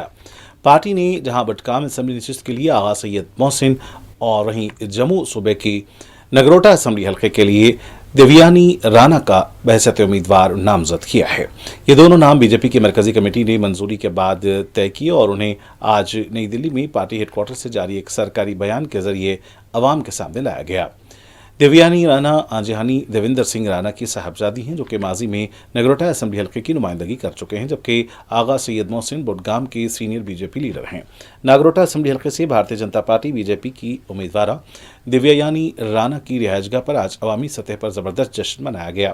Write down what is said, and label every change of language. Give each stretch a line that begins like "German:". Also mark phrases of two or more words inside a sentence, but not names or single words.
Urdu: پارٹی نے جہاں بٹکام اسمبلی نشست کے لیے آغا سید محسن اور وہیں جموں صوبے کی نگروٹا اسمبلی حلقے کے لیے دیویانی رانا کا بحیثیت امیدوار نامزد کیا ہے. یہ دونوں نام BJP کی مرکزی کمیٹی نے منظوری کے بعد طے کیے اور انہیں آج نئی دلی میں
English: party headquarters
Urdu: سے جاری ایک سرکاری بیان کے ذریعے عوام کے سامنے لایا گیا. دیویانی رانا آنجہانی دیویندر سنگھ رانا کی صاحبزادی ہیں جو کہ ماضی میں نگروٹا اسمبلی حلقے کی نمائندگی کر چکے ہیں جبکہ آغا سید محسن بڈگام کے سینئر BJP لیڈر ہیں. ناگروٹا اسمبلی حلقے سے بھارتیہ جنتا پارٹی BJP کی امیدوارہ دیویانی رانا کی رہائش گاہ پر آج عوامی سطح پر زبردست جشن منایا گیا.